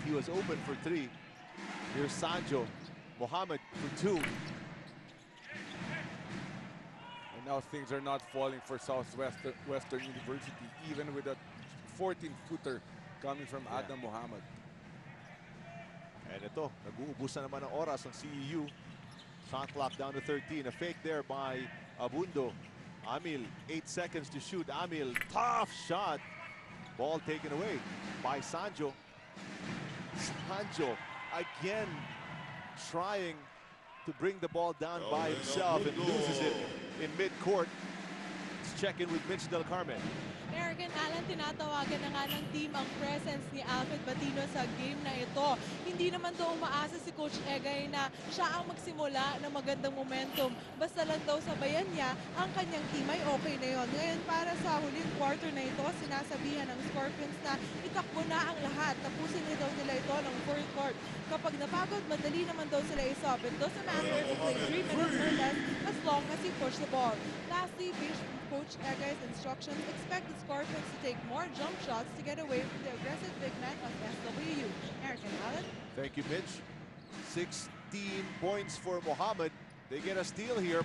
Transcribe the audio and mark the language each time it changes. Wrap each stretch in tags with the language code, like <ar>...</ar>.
<en>He was open for 3. Here's Sanjo. Mohamed for 2. And now things are not falling for Western University, even with a 14-footer coming from Adam Mohamed.</en> <tl>And ito, nag-uubusan naman ng oras ang CEU.</tl> <en>Shot clock down to 13. A fake there by Abundo. Amil, 8 seconds to shoot. Amil, tough shot. Ball taken away by Sanjo. Sanjo again trying to bring the ball down by himself and loses it in mid-court. Let's check in with Mitch Del Carmen.</en> <tl>Eric and Alan, tinatawagan na nga ng team ang presence ni Alfred Batino sa game na ito. Hindi naman daw umaasa si Coach Egay na siya ang magsimula ng magandang momentum. Basta lang daw sabayan niya ang kanyang team ay okay na yon. Ngayon para sa huling quarter na ito, sinasabihan ng Scorpions na itakbo na ang lahat. Tapusin na daw nila ito ng fourth court. Kapag napagod, madali naman daw sila isop.</tl> <en>It doesn't matter if you play 3 minutes or less as long as you push the ball. Lastly, based on Coach Egay's instructions, expect the Scorpions to take more jump shots to get away from the aggressive big man of SWU. Eric and Alan. Thank you, Mitch. 16 points for Mohamed. They get a steal here.</en>